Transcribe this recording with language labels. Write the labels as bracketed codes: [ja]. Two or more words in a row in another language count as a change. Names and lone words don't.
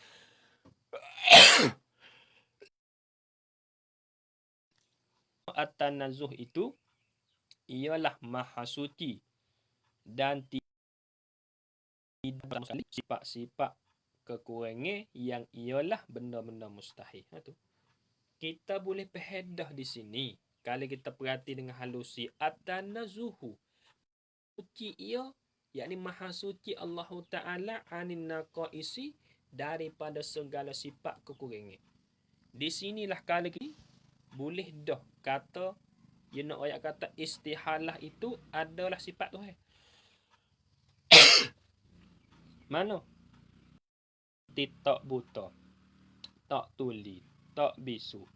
[ms] At-tanazzuh itu ialah maha suci dan tidak ada sifat-sifat kekurangan yang ialah benda-benda mustahil. Tu. Kita boleh pehedah di sini. Kalau kita perhati dengan halusi at-tanazzuhu. Suci ia, yakni maha suci Allah Ta'ala [ar] عن النقائص [ms] daripada segala sifat kekurangan. Di sinilah kalau kita boleh dah kata, nak ayat kata istihalah itu adalah sifat Tuhan. Mana? Tak buta, tak tuli, tak bisu.